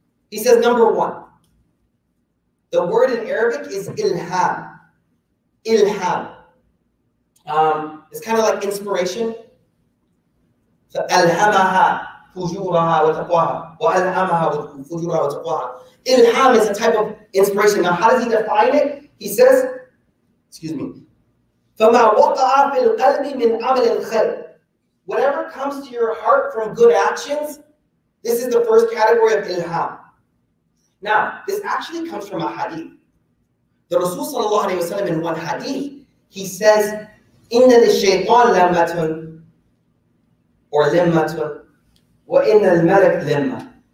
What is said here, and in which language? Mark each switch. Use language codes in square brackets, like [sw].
[en] He says number one, the word in Arabic is ilham. Ilham. It's kind of like inspiration. So [ar] alhamaha fujuraha wa taqwaha, [en] wa alhamaha fujuraha wa taqwaha. Ilham is a type of inspiration. Now, how does he define it? He says, excuse me, [ar] فَمَا وَقَعَ فِي الْقَلْبِ مِنْ عَمَلِ الْخَيْرِ. [en] Whatever comes to your heart from good actions, this is the first category of ilham. Now, this actually comes from a hadith. The Rasul sallallahu alayhi wa sallam, in one hadith, he says, [ar] إِنَّ لِلشَّيْطَانِ لَمَّةٌ [en] or limmatun, [ar] وَإِنَّ الْمَلَكَ لِمَّةٌ.